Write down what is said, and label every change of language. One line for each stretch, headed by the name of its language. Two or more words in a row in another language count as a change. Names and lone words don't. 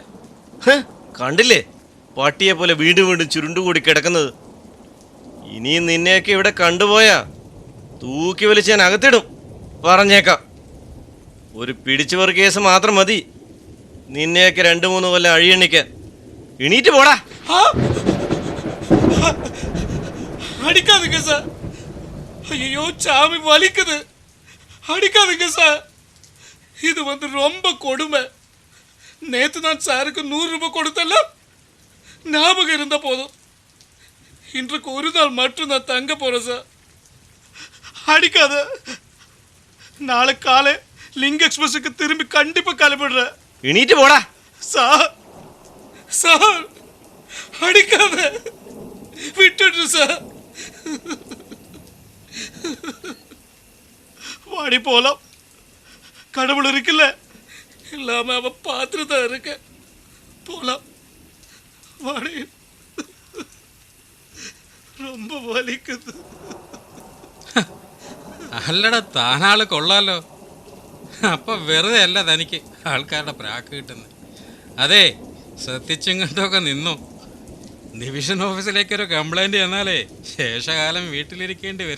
Malayalam: കണ്ടില്ലേ പട്ടിയെ പോലെ വീണ്ടും വീണ്ടും ചുരുണ്ടുകൂടി കിടക്കുന്നത്. ഇനിയും നിന്നെയൊക്കെ ഇവിടെ കണ്ടുപോയാ തൂക്കി വലിച്ച് ഞാൻ അകത്തിടും, പറഞ്ഞേക്കാം. ഒരു പിടിച്ചുപറി കേസ് മാത്രം മതി നിന്നെയൊക്കെ 2-3 കൊല്ലം അഴിയണ്ണിക്കാൻ. എണീറ്റ് പോടാ.
Tamil: அடிக்காதுங்க சார். ஐயோ சாமி வலிக்குது. அடிக்காதுங்க சார். இது ரொம்ப கொடுமை. நேற்று நான் சாருக்கு 100 ரூபாய் கொடுத்தல, ஞாபகம் இருந்த போதும். இன்றைக்கு ஒரு நாள் மட்டும் நான் தங்க போறேன் சார். அடிக்காத. நாளை காலை லிங்க் எக்ஸ்பிரஸுக்கு திரும்பி கண்டிப்பா கிளம்பிடுறேன். എണീറ്റ് പോടാ. சார் சார் அடிக்காத, விட்டுடு சார். வாடி போலாம். கடவுள் இருக்குல்ல, எல்லாமே அவன் பார்த்துட்டு தான் இருக்க. போலாம் வாடி. ரொம்ப வலிக்குது.
Malayalam: അല്ലടാ, താനാള് കൊള്ളാലോ. അപ്പൊ വെറുതെ അല്ല തനിക്ക് ആൾക്കാരുടെ പ്രാക്ക് കിട്ടുന്നത്. അതെ, ശ്രദ്ധിച്ചിങ്ങോട്ടൊക്കെ നിന്നു. ഡിവിഷൻ ഓഫീസിലേക്കൊരു കംപ്ലൈൻറ്റ് ചെന്നാലേ ശേഷകാലം വീട്ടിലിരിക്കേണ്ടി വരും.